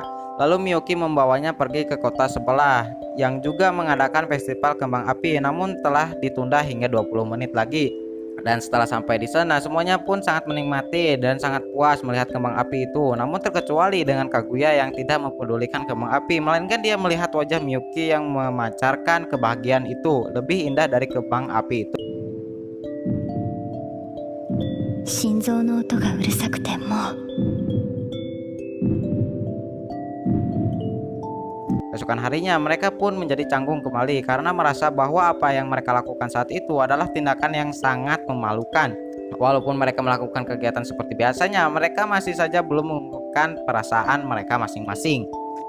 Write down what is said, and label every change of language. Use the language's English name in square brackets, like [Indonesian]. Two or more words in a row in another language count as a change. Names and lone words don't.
[Indonesian] Lalu Miyuki membawanya pergi ke kota sebelah yang juga mengadakan festival kembang api, namun telah ditunda hingga 20 menit lagi. Dan setelah sampai di sana, semuanya pun sangat menikmati dan sangat puas melihat kembang api itu. Namun terkecuali dengan Kaguya yang tidak mempedulikan kembang api, melainkan dia melihat wajah Miyuki yang memancarkan kebahagiaan itu lebih indah dari kembang api itu. [Japanese] 心臓の音がうるさくてもう [Indonesian] Keesokan harinya mereka pun menjadi canggung kembali karena merasa bahwa apa yang mereka lakukan saat itu adalah tindakan yang sangat memalukan. Walaupun mereka melakukan kegiatan seperti biasanya, mereka masih saja belum mengungkapkan perasaan mereka masing-masing.